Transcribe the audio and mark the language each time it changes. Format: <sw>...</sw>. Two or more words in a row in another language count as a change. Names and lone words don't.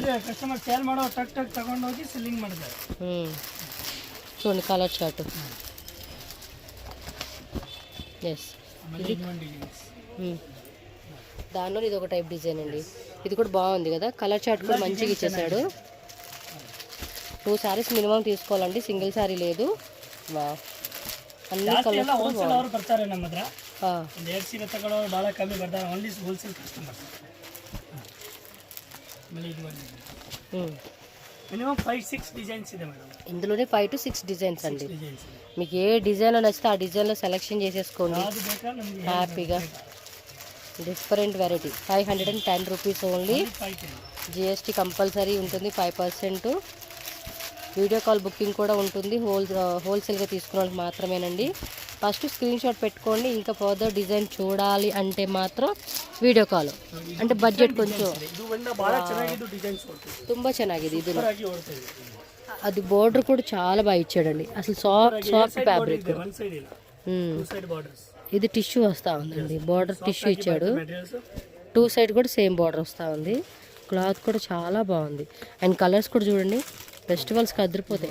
<en>customer sale</en> <kn>ಮಾಡೋ ಟಕ್ ಟಕ್ ತಗೊಂಡು ಹೋಗಿ ಸೆಲ್ಲಿಂಗ್ ಮಾಡ್ತಾರೆ.</kn> <te>చూడండి</te> <en>colour chart.</en> <te>ఎస్, దానిలో ఇది ఒక</te> <en>type design</en> <te>అండి. ఇది కూడా బాగుంది కదా,</te> <en>colour chart</en> <te>కూడా మంచిగా ఇచ్చేసాడు. 2 సారీస్ మినిమం తీసుకోవాలండి,</te> <en>single saree</en> <te>లేదు. అన్ని కలర్స్</te> <kn>ಅವರು ಬರ್ತಾರೆ ನಮ್ಮ ಹತ್ರ. ಒಂದು 2 ಸೀರೆ ತಗೊಳ್ಳೋರು ಭಾಳ ಕಮ್ಮಿ ಬರ್ತಾರೆ,</kn> <en>only wholesale customers.</en> <te>మినిమం 5-6 డిజైన్స్ ಇದೆ మేడం. ఇందులోనే 5 to 6 డిజైన్స్ అండి. డిజైన్స్ మీకు ఏ డిజైన్లో నచ్చితే ఆ డిజైన్లో సెలెక్షన్ చేసేసుకోండి హ్యాపీగా.</te> <en>different variety.</en> <te>510</te> <en>rupees only. GST compulsory</en> <te>ఉంటుంది, 5%.</te> <en>video call booking</en> <te>కూడా ఉంటుంది, హోల్సేల్గా తీసుకున్న వాళ్ళకి మాత్రమేనండి.</te> <en>first screen shot</en> <te>పెట్టుకోండి. ఇంకా</te> <en>further design</en> <te>చూడాలి అంటే మాత్రం</te> <en>video call.</en> <te>అంటే బడ్జెట్ కొంచెం</te> <kn>ತುಂಬ ಚೆನ್ನಾಗಿದೆ.</kn> <te>ఇది అది బోర్డర్ కూడా చాలా బాగా ఇచ్చాడండి, అసలు</te> <en>soft fabric.</en> <te>ఇది టిష్యూ వస్తూ ఉందండి,</te> <en>border tissue</en> <te>ఇచ్చాడు. 2 సైడ్ కూడా</te> <en>same border</en> <te>వస్తూ ఉంది. క్లాత్ కూడా చాలా బాగుంది. అండ్ కలర్స్ కూడా చూడండి, ఫెస్టివల్స్కి అదిరిపోతాయి.</te>